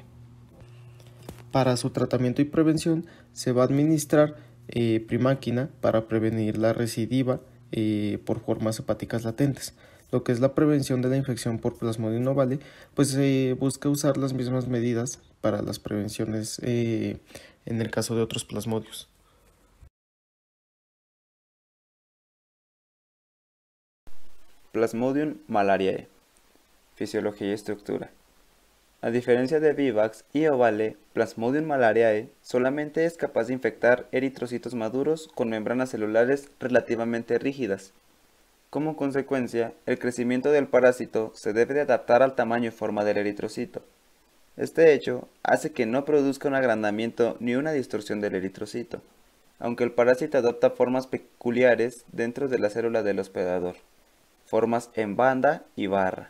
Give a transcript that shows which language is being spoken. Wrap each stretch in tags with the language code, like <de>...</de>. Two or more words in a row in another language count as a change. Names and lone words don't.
<es>Para su tratamiento y prevención se va a administrar primáquina para prevenir la recidiva por formas hepáticas latentes. Lo que es la prevención de la infección por Plasmodium ovale, pues se busca usar las mismas medidas para las prevenciones en el caso de otros plasmodios. Plasmodium malariae. Fisiología y estructura. A diferencia de vivax y ovale, Plasmodium malariae solamente es capaz de infectar eritrocitos maduros con membranas celulares relativamente rígidas. Como consecuencia, el crecimiento del parásito se debe de adaptar al tamaño y forma del eritrocito. Este hecho hace que no produzca un agrandamiento ni una distorsión del eritrocito, aunque el parásito adopta formas peculiares dentro de la célula del hospedador, formas en banda y barra.</es>